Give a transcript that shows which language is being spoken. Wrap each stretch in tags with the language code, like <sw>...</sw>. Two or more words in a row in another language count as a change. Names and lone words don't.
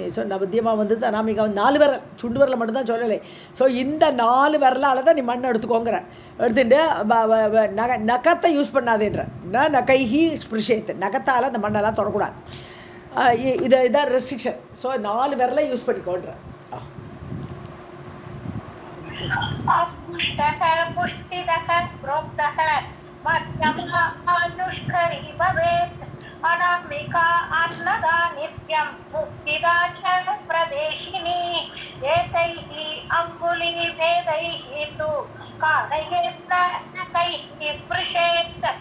<ta>ஸோ நவத்தியமாக வந்து அனாமிகா 4 விரல் சுண்டு விரலை மட்டும்தான் சொல்லலை. ஸோ இந்த 4 விரலால் தான் நீ மண்ணை எடுத்துக்கோங்கிற. எடுத்துட்டு நகத்தை யூஸ் பண்ணாதேன்ற.</ta> <sa>नखैः स्पृशेत्</sa> <ta>நகத்தால் அந்த மண்ணெல்லாம் தொடக்கூடாது. இதான் ரெஸ்ட்ரிக்ஷன். ஸோ 4 விரலை யூஸ் பண்ணிக்கோன்ற.</ta> <sa>अपुष्टः पुष्टिदः प्रोक्तः मध्यमा आयुष्करी भवेत् अनामिका अन्नदा नित्यं मुक्तिदा च प्रदेशिनी एतैः अङ्गुलिभेदैः तु कारयेत् न कैः स्पृशेत्.</sa>